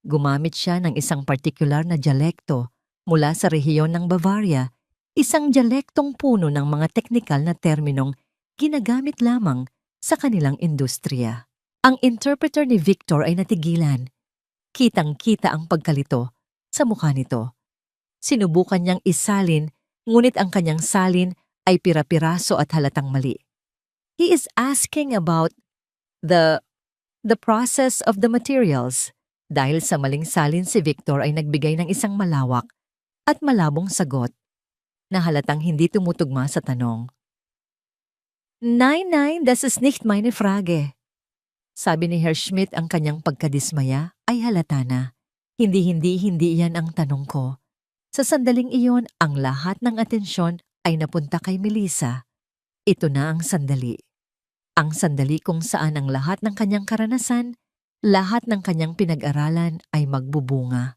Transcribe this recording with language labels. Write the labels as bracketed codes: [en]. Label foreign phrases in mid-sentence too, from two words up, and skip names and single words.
[tl] Gumamit siya ng isang partikular na dialekto mula sa rehiyon ng Bavaria, isang dialektong puno ng mga teknikal na terminong ginagamit lamang sa kanilang industriya. Ang interpreter ni Victor ay natigilan. Kitang-kita ang pagkalito sa mukha nito. Sinubukan niyang isalin, ngunit ang kanyang salin ay pira-piraso at halatang mali. [en] He is asking about the process of the materials. [tl] Dahil sa maling salin, si Victor ay nagbigay ng isang malawak at malabong sagot na halatang hindi tumutugma sa tanong. [de] Nein, nein, das ist nicht meine Frage. [tl] Sabi ni Herr Schmidt, ang kanyang pagkadismaya ay halata na. Hindi yan ang tanong ko. Sa sandaling iyon, ang lahat ng atensyon ay napunta kay Melissa. Ito na ang sandali. Ang sandali kung saan ang lahat ng kanyang karanasan, lahat ng kanyang pinag-aralan ay magbubunga.